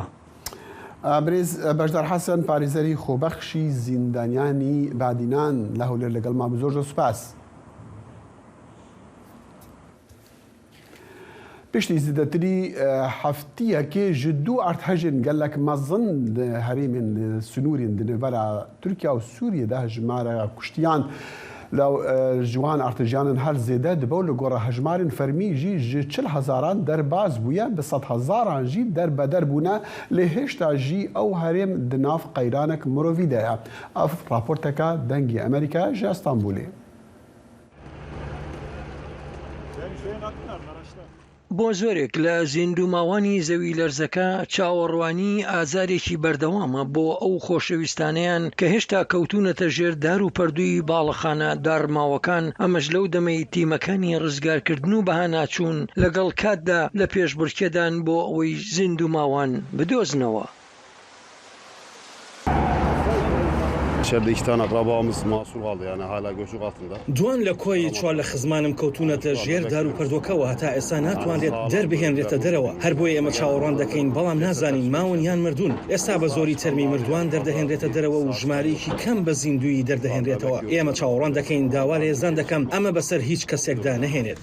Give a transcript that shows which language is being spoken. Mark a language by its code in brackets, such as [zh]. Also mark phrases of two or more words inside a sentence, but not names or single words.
[ckb] برێز بەشدار حەسەن پارێزەری خۆبەخشی زیندانیانی بادینان لە هەولێر لەگەڵ ما زۆر سوپاس. [ku] پشتی زیدەتری هەفتەیەکێ ji دوو ئەرتهژن gelek mezin di herêmên Sinûrên di nêvera Tirkiye û Sûriyê de hejmara kuştiyan جوان ارتجانن هر زیده دبو لگوره هجمارین فرمی جی 40,000 derbaz bûye bi 100,000 jî derbeder bûne lê hêşta jî ew herêm di nav qeyranek mirovî de ye. Ev raporteka dengê Amerîkaya ji Stenbolê. [ckb] بۆ زۆرێک لە زیندوماوانی زەوی لەرزەکە چاوەڕوانی ئازارێکی بەردەوامە بۆ ئەو خۆشەویستانیان کە هێشتا کەوتونەتە ژێر دار و پەردووی باڵەخانە دارماوەکان ئەمەش لەو دەمەی تیمەکانی ڕزگارکردن و بەهاناچوون لەگەڵ کاتدا لە پێشبڕکێدان بۆ ئەوەی زیندوماوان بدۆزنەوە. [tr] İçeride 2 tane akrabamız mahsur kaldı yani hala göçük altında. [ckb] Duan لە کۆی چوار لە خزمانم کەوتونەتە ژێر دار و پەردۆکەوە هەتا ئێستا ناتوانرێت دەربهێنرێتە دەرەوە هەر بۆیە ئێمە چاوەڕوان دەکەین بەڵام نازانین ماون یان مردوون ئێستا بە زۆری تەرمی مردووان دەردەهێنرێتە دەرەوە و ژمارەیەکی کەم بە زیندوی دەردەهێنرێتەوە ئێمە چاوەڕوان دەکەین داوا لە هێزان دەکەم ئەمە بەسەر هیچ کەسێکدا نەهێنێت.